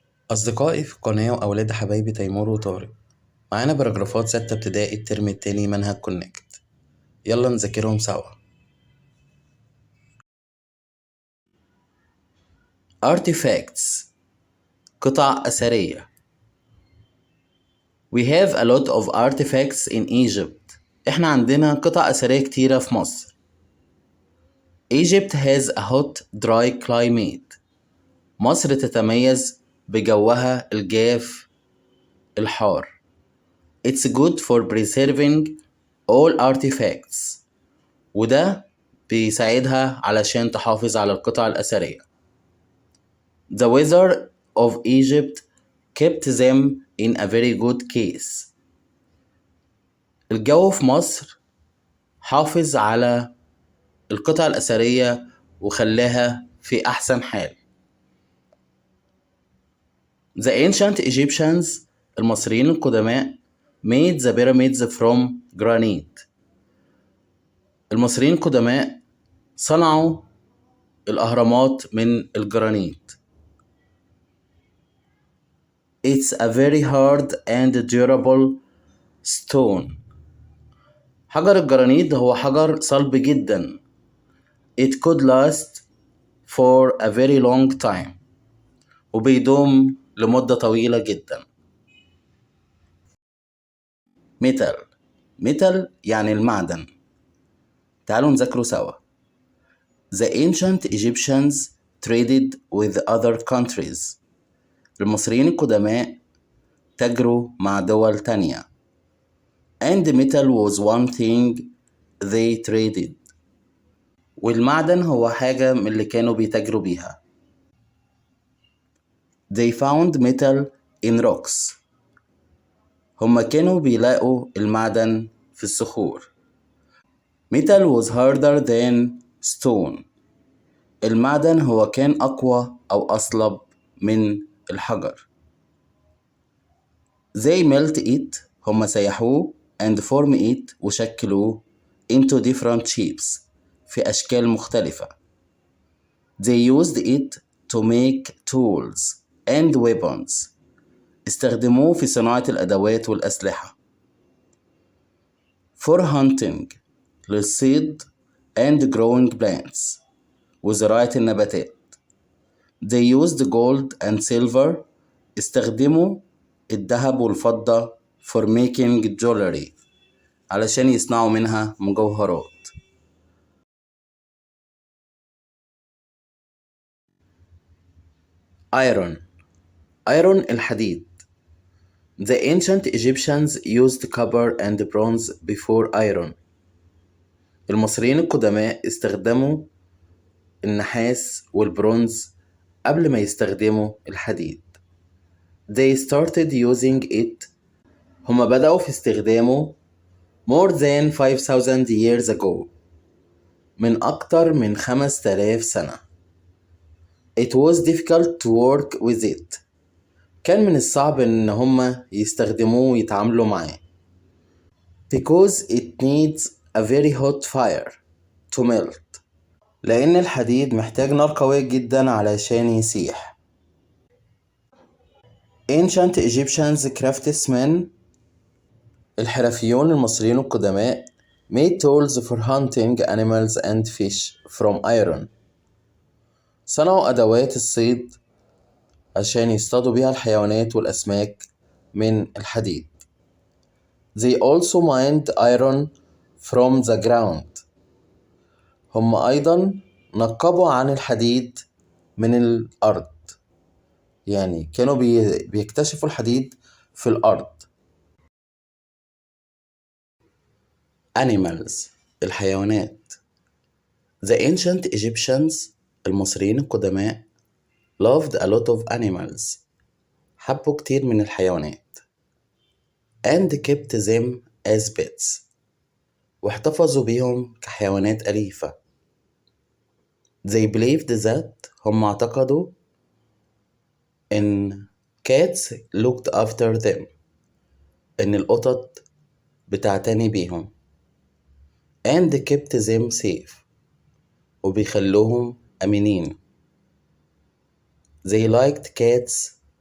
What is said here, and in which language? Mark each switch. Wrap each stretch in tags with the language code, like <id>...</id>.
<ar>أصدقائي في القناة وأولاد حبايبي تيمور وطارق، معانا باراجرافات 6 ابتدائي الترم التاني منهج كونكت. يلا نذاكرهم سوا. Artifacts، قطع أثرية.</ar> <en>We have a lot of artifacts in Egypt.</en> <ar>إحنا عندنا قطع أثرية كتيرة في مصر.</ar> <en>Egypt has a hot dry climate.</en> <ar>مصر تتميز بجوها الجاف الحار.</ar> <en>It's good for preserving all artifacts.</en> <ar>وده بيساعدها علشان تحافظ على القطع الأثرية.</ar> <en>The weather of Egypt kept them in a very good case.</en> <ar>الجو في مصر حافظ على القطع الأثرية وخلاها في أحسن حال.</ar> <en>The ancient Egyptians،</en> <ar>المصريين القدماء،</ar> <en>made the pyramids from granite.</en> <ar>المصريين القدماء صنعوا الأهرامات من الجرانيت.</ar> <en>It's a very hard and durable stone.</en> <ar>حجر الجرانيت هو حجر صلب جدا.</ar> <en>It could last for a very long time.</en> <ar>وبيدوم لمدة طويلة جدا. metal يعني المعدن. تعالوا نذاكره سوا.</ar> <en>The ancient Egyptians traded with other countries.</en> <ar>المصريين القدماء تاجروا مع دول تانية.</ar> <en>And metal was one thing they traded.</en> <ar>والمعدن هو حاجة من اللي كانوا بيتاجروا بيها.</ar> <en>They found metal in rocks.</en> <ar>هما كانوا بيلاقوا المعدن في الصخور.</ar> <en>Metal was harder than stone.</en> <ar>المعدن هو كان أقوى أو أصلب من الحجر.</ar> <en>They melt it.</en> <ar>هما سيحوه</ar> <en>and form it</en> <ar>وشكلوه</ar> <en>into different shapes</en> <ar>في أشكال مختلفة.</ar> <en>They used it to make tools and weapons.</en> <ar>استخدموه في صناعة الأدوات والأسلحة.</ar> <en>For hunting،</en> <ar>للصيد</ar> <en>and growing plants،</en> <ar>وزراعة النباتات.</ar> <en>They used gold and silver.</en> <ar>استخدموا الذهب والفضة</ar> <en>for making jewelry،</en> <ar>علشان يصنعوا منها مجوهرات. iron الحديد.</ar> <en>The ancient Egyptians used copper and bronze before iron.</en> <ar>المصريين القدماء استخدموا النحاس والبرونز قبل ما يستخدموا الحديد.</ar> <en>They started using it.</en> <ar>هما بدأوا في استخدامه</ar> <en>more than 5000 years ago.</en> <ar>من أكتر من 5000 سنة.</ar> <en>It was difficult to work with it.</en> <ar>كان من الصعب إن هما يستخدموه ويتعاملوا معاه.</ar> <en>Because it needs a very hot fire to melt.</en> <ar>لأن الحديد محتاج نار قوية جدا علشان يسيح.</ar> <en>Ancient Egyptians craftsmen،</en> <ar>الحرفيون المصريين القدماء،</ar> <en>made tools for hunting animals and fish from iron.</en> <ar>صنعوا أدوات الصيد عشان يصطادوا بيها الحيوانات والأسماك من الحديد.</ar> <en>They also mined iron from the ground.</en> <ar>هم أيضا نقبوا عن الحديد من الأرض. يعني كانوا بيكتشفوا الحديد في الأرض. Animals، الحيوانات.</ar> <en>The ancient Egyptians،</en> <ar>المصريين القدماء،</ar> <en>loved a lot of animals.</en> <ar>حبوا كتير من الحيوانات.</ar> <en>And kept them as pets.</en> <ar>واحتفظوا بيهم كحيوانات أليفة.</ar> <en>They believed that،</en> <ar>هم اعتقدوا إن</ar> <en>cats looked after them.</en> <ar>إن القطط بتعتني بيهم.</ar> <en>And kept them safe.</en> <ar>وبيخلوهم أمنين.</ar> <en>They liked cats</en>